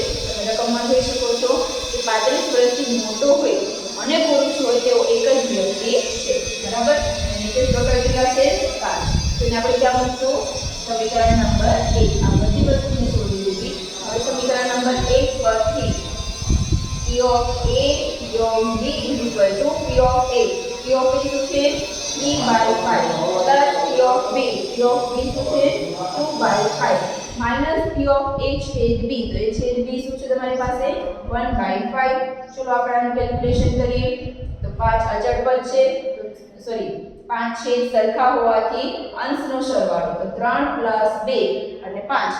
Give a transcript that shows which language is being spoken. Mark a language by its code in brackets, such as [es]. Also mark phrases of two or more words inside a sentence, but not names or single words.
[gu] તમે રકમમાં જોઈ શકો છો કે 35 વર્ષથી મોટો હોય અને પુરુષ હોય તેવો એક જ વ્યક્તિ છે, બરાબર. અને તે ટોટલ કેટલા છે? 5. તો એને આપણે ક્યાં મૂકશું? સમીકરણ નંબર 1. આ બધી વસ્તુને શોધી લીધી. હવે સમીકરણ નંબર 1 પરથી [en] P of A P of B = P of A. P of A [gu] શું છે? 3/5 [en] plus P of B. P of B [gu] શું છે? 2/5 [en] minus P of A [gu] છેદ B. તો એ છેદ B શું છે તમારી પાસે? 1/5. ચલો આપણે આનું કેલ્ક્યુલેશન કરીએ. તો 5 અચળ પદ છે, તો સોરી 5 છેદ સરખા હોવાથી અંશનો સરવાળો, તો 3 + 2 એટલે 5.